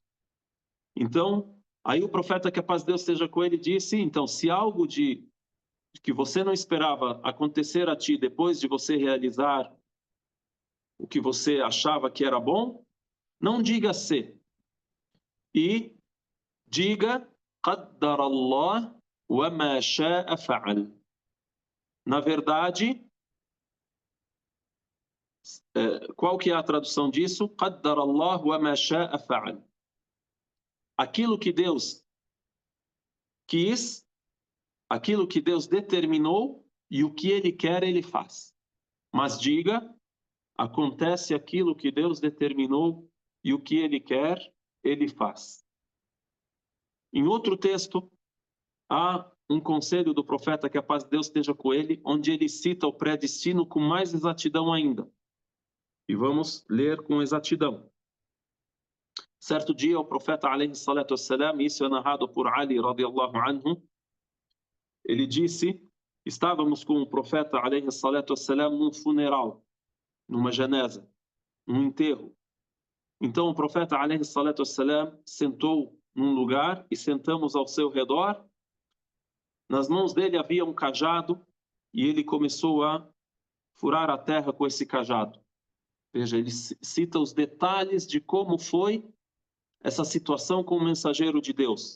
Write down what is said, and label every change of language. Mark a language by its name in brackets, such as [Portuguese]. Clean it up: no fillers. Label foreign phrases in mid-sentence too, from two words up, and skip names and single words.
[Portuguese] Então, aí o profeta, que a paz de Deus esteja com ele, disse, então, se algo que você não esperava acontecer a ti depois de você realizar o que você achava que era bom, não diga se. E diga, [Arabic] قدر الله وما شاء فعل. [Portuguese] Na verdade, qual que é a tradução disso? [Arabic] قدر الله وما شاء فعل. [Portuguese] Aquilo que Deus quis, aquilo que Deus determinou e o que Ele quer, Ele faz. Mas diga, acontece aquilo que Deus determinou e o que Ele quer, Ele faz. Em outro texto, há um conselho do profeta, que a paz de Deus esteja com ele, onde ele cita o predestino com mais exatidão ainda. E vamos ler com exatidão. Certo dia, o profeta, [Arabic] عليه الصلاة والسلام, [Portuguese] isso é narrado por Ali, [Arabic] رضي الله عنه, [Portuguese] ele disse, estávamos com o profeta, [Arabic] عليه الصلاة والسلام, [Portuguese] num funeral, numa janeza, num enterro. Então o profeta, [Arabic] عليه الصلاة والسلام, [Portuguese] sentou num lugar e sentamos ao seu redor. Nas mãos dele havia um cajado e ele começou a furar a terra com esse cajado. Veja, ele cita os detalhes de como foi essa situação com o mensageiro de Deus.